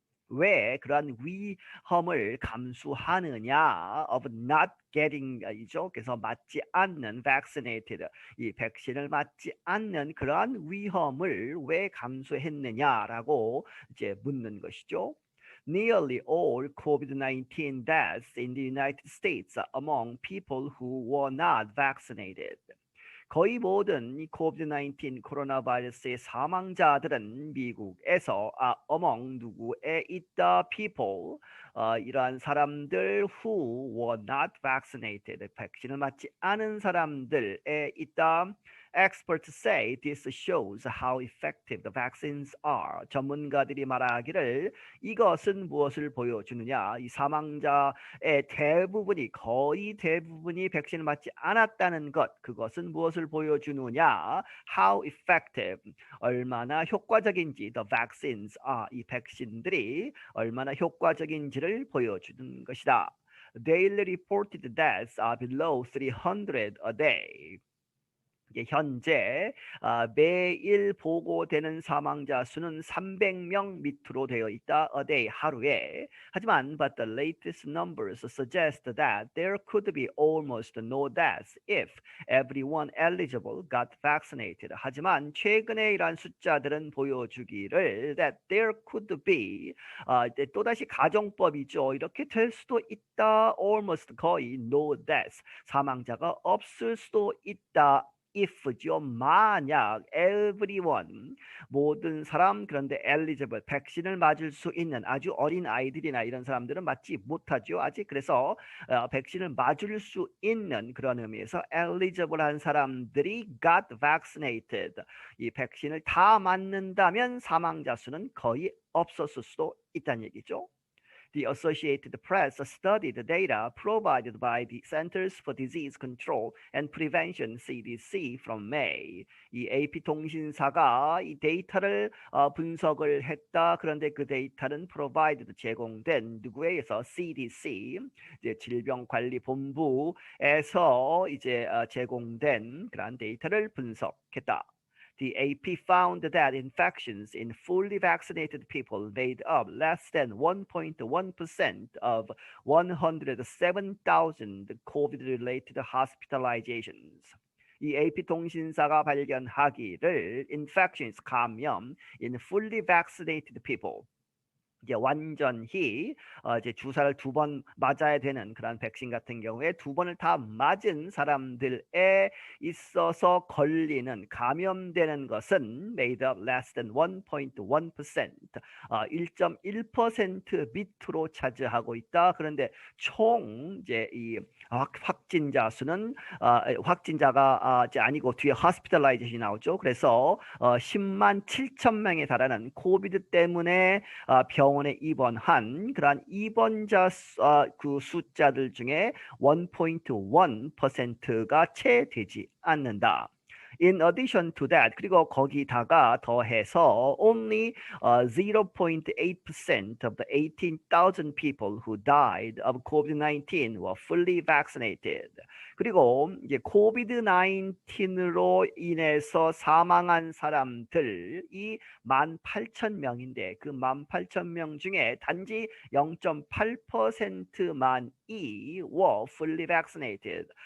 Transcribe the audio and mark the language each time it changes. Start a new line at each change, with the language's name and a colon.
Korean: 왜 그러한 위험을 감수하느냐
English: of not getting
Korean: 이죠. 그래서 맞지 않는 vaccinated 이 백신을 맞지 않는 그러한 위험을 왜 감수했느냐라고 이제 묻는 것이죠.
English: Nearly all COVID-19 deaths in the United States are among people who were not vaccinated.
Korean: 거의 모든 이 코비드-19 코로나 바이러스의 사망자들은 미국에서
English: among
Korean: 누구에 있다
English: people
Korean: 이러한 사람들
English: who were not vaccinated
Korean: 백신을 맞지 않은 사람들에 있다.
English: Experts say this shows how effective the vaccines are.
Korean: 전문가들이 말하기를 이것은 무엇을 보여주느냐? 이 사망자의 대부분이 거의 대부분이 백신을 맞지 않았다는 것. 그것은 무엇을 보여주느냐?
English: How effective.
Korean: 얼마나 효과적인지
English: the vaccines are.
Korean: 이 백신들이 얼마나 효과적인지를 보여주는 것이다.
English: Daily reported deaths are below 300 a day.
Korean: 현재 매일 보고되는 사망자 수는 300명 밑으로 되어 있다.
English: A day
Korean: 하루에. 하지만
English: but the latest numbers suggest that there could be almost no deaths if everyone eligible got vaccinated.
Korean: 하지만 최근에 이러한 숫자들은 보여주기를
English: that there could be
Korean: 또다시 가정법이죠. 이렇게 될 수도 있다.
English: almost
Korean: 거의
English: no deaths
Korean: 사망자가 없을 수도 있다. if죠. 만약
English: everyone
Korean: 모든 사람 그런데
English: eligible
Korean: 백신을 맞을 수 있는 아주 어린 아이들이나 이런 사람들은 맞지 못하죠. 아직 그래서 백신을 맞을 수 있는 그런 의미에서 eligible한 사람들이
English: got vaccinated
Korean: 이 백신을 다 맞는다면 사망자 수는 거의 없었을 수도 있다는 얘기죠.
English: The Associated Press studied the data provided by the Centers for Disease Control and Prevention (CDC) from May.
Korean: 이 AP 통신사가 이 데이터를 분석을 했다. 그런데 그 데이터는
English: provided
Korean: 제공된 누구에게서 CDC 이제 질병관리본부에서 이제 제공된 그러한 데이터를 분석했다.
English: The AP found that infections in fully vaccinated people made up less than 1.1% of 107,000 COVID-related hospitalizations.
Korean: 이 AP 통신사가 발견하기를
English: infections
Korean: 감염
English: in fully vaccinated people
Korean: 이제 완전히 이제 주사를 2번 맞아야 되는 그런 백신 같은 경우에 2번을 다 맞은 사람들에 있어서 걸리는 감염되는 것은
English: made up less than 1.1%,
Korean: 1.1% 밑으로 차지하고 있다. 그런데 총 이제 이 확진자 수는 확진자가 이제 아니고 뒤에 hospitalization이 나오죠. 그래서 10만 7천 명에 달하는 코비드 때문에 병원에 입원한 그러한 입원자 그 숫자들 중에 1.1%가 채 되지 않는다.
English: In addition to that,
Korean: 그리고 거기다가 더해서
English: only 0.8% of the 18,000 people who died of COVID-19 were fully vaccinated.
Korean: 그리고 이제 COVID-19으로 인해서 사망한 사람들이 18,000명인데 그 18,000명 중에 단지 0.8%만이
English: were fully vaccinated.